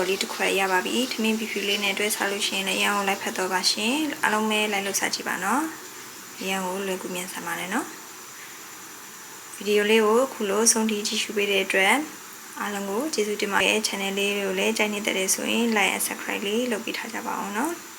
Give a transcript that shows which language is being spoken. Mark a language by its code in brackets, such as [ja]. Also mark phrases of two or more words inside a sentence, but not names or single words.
[my] လေးတစ်ခွက်ရပါပြီထမင်းဖြူဖြူလေးနဲ့တွဲစားလို့ရှိရင်လည်းအရန်ကိုလိုက်ဖက်တော့ပါရှင်အားလုံးပဲလိုက်လို့စားကြည့်ပါနော်အရန်ကိုလွယ်ကူမြန်ဆန်ပါတယ်နော်ဗီဒီယိုလေးကိုခုလိုဆုံးထိကြည့်ရှုပေးတဲ့အတွက်အားလုံးကိုကျေးဇူးတင်ပါတယ် channel လေးကိုလည်းကြိုက်နေတဲ့ဆိုရင် [en] like and subscribe [my] လေးလုပ်ပေးထားကြပါအောင်နော်